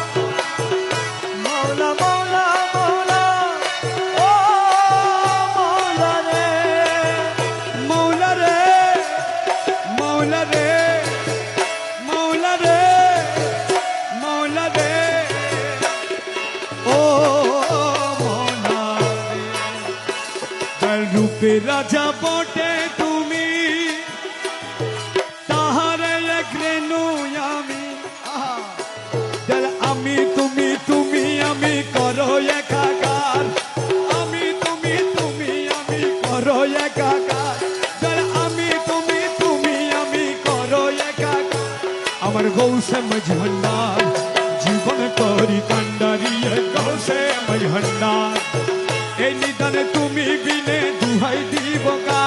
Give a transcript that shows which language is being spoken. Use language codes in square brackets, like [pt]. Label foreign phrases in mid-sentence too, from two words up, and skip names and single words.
[hi] मौला मौला मौला ओ मौला रे मौला रे मौला रे मौला रे मौला रे ओ मौला रे [bn] তার রূপে রাজা বটে তুমি তাহারে এক রেণু আমি যার আমি তুমি তুমি আমি করো একাকার আমি তুমি তুমি আমি করো একাকার যার আমি তুমি তুমি আমি করো একাকার আমার গৌসে মজহন্নার জীবন করি কান্ডারিয়ে গৌসে মজহন্নার এই নিদানে তুমি বিনে দুহাই দিব কা